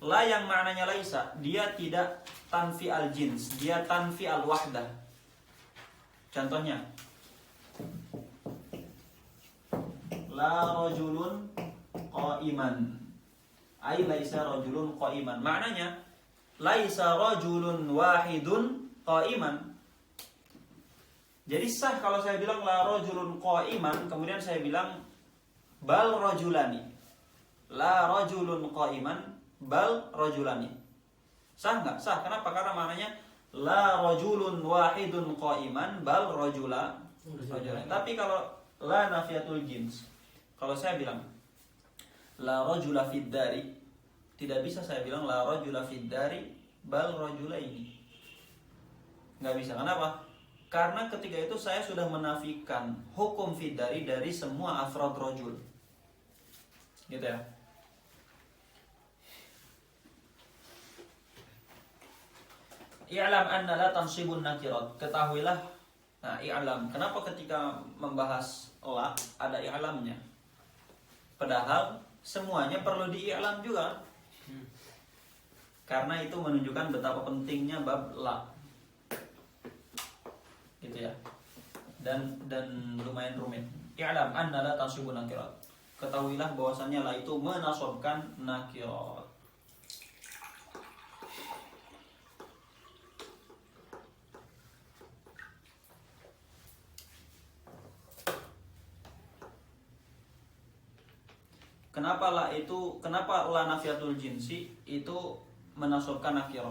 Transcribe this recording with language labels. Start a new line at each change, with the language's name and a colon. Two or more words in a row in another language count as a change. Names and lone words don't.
Indonesian: La yang maknanya laisa, dia tidak
Arabic: تنفي الجنس,
Indonesian: dia
Arabic: تنفي الوحدة.
Indonesian: Contohnya,
Arabic: لا رجلٌ قائماً. أي ليس رجلٌ قائماً. Maknanya ليس رجلٌ واحدٌ قائماً.
Indonesian: Jadi sah kalau saya bilang
Arabic: لا رجلٌ قائماً,
Indonesian: kemudian saya bilang
Arabic: بل رجلان. لا رجلٌ قائماً بل رجلان.
Indonesian: Sah nggak? Sah. Kenapa? Karena maknanya
Arabic: لا رجلٌ واحدٌ قائماً بل رجلان.
Indonesian: Tapi kalau
Arabic: لا النافية للجنس,
Indonesian: kalau saya bilang
Arabic: لا رجلَ في الدار,
Indonesian: tidak bisa saya bilang
Arabic: لا رجلَ في الدار بل رجلين.
Indonesian: Nggak bisa. Kenapa? Karena ketika itu saya sudah menafikan hukum
Arabic: في الدار
Indonesian: semua
Arabic: أفراد رجل.
Indonesian: Gitu ya.
Arabic: اعلم أن لا تنصب النكرات.
Indonesian: Ketahuilah. Nah, i'lam. Kenapa ketika membahas la ada i'lamnya? Padahal semuanya perlu di-i'lam juga. Karena itu menunjukkan betapa pentingnya
Arabic: باب لا.
Indonesian: Gitu ya. Dan lumayan rumit.
Arabic: اعلم أن لا تنصب النكرات.
Indonesian: Ketahuilah bahwasannya la itu menasabkan nakirat. Kenapa
Arabic: لا النافية للجنس
Indonesian: itu menasabkan nakirah?